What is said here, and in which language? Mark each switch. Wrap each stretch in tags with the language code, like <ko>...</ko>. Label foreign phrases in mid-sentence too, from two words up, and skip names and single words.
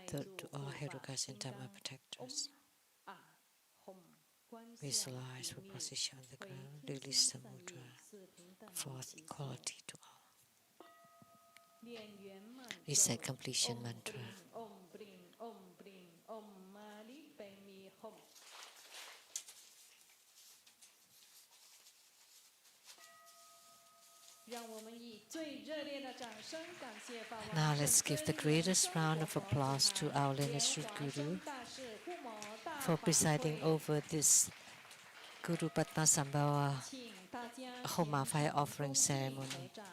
<en>Third, to all Herukas and Dharma protectors. Visualize for position on the ground, release the mudra. Fourth, equality to all. Recite completion mantra.</en> <sa>Om bring, om bring, om mani pe mi hom.</sa> <en>Now let's give the greatest round of applause to our lineage Guru for presiding over this Guru Padmasambhava Homa fire offering ceremony.</en>